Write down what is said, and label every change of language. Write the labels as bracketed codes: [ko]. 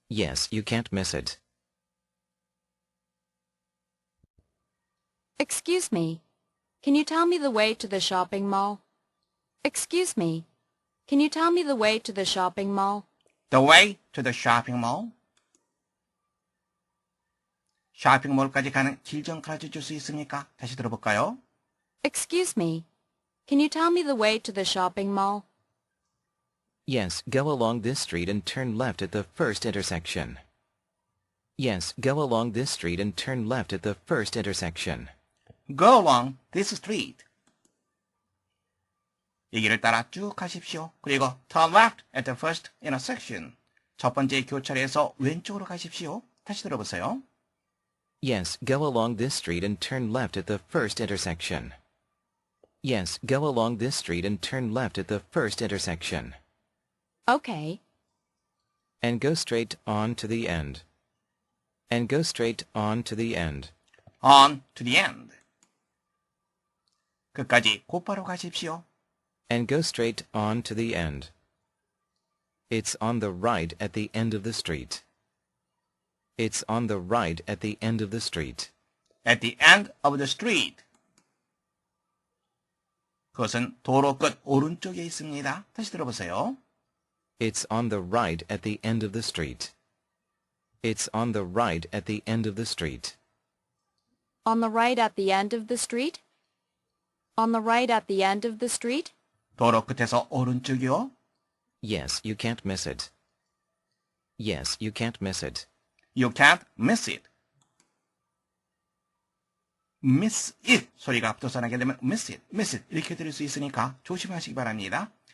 [en] Yes, you can't miss it. Excuse me, can you tell me the way to the shopping mall? Excuse me, can you tell me the way to the shopping mall? The way to the shopping mall. [ko] 쇼핑몰까지 가는 길 좀 가르쳐줄 수 있습니까? 다시 들어볼까요? [en] Excuse me, can you tell me the way to the shopping mall? Yes, go along this street and turn left at the first intersection. Yes, go along this street and turn left at the first intersection. Go along this street. [ko] 이 길을 따라 쭉 가십시오. 그리고 [en] turn left at the first intersection. [ko] 첫 번째 교차로에서 왼쪽으로 가십시오. 다시 들어보세요. [en] Yes, go along this street and turn left at the first intersection. Yes, go along this street and turn left at the first intersection. Okay. And go straight on to the end. And go straight on to the end. On to the end. [ko] 끝까지 곧바로 가십시오. [en] And go straight on to the end. It's on the right at the end of the street. It's on the right at the end of the street. At the end of the street. [ko] 그것은 도로 끝 오른쪽에 있습니다. 다시 들어보세요. [en] It's on the right at the end of the street. It's on the right at the end of the street. On the right at the end of the street? On the right at the end of the street? [ko] 도로 끝에서 오른쪽이요. [en] Yes, you can't miss it. Yes, you can't miss it. You can't miss it. miss it [ko] 소리가 앞서서 나게 되면 miss it 이렇게 들을 수 있으니까 조심하시기 바랍니다.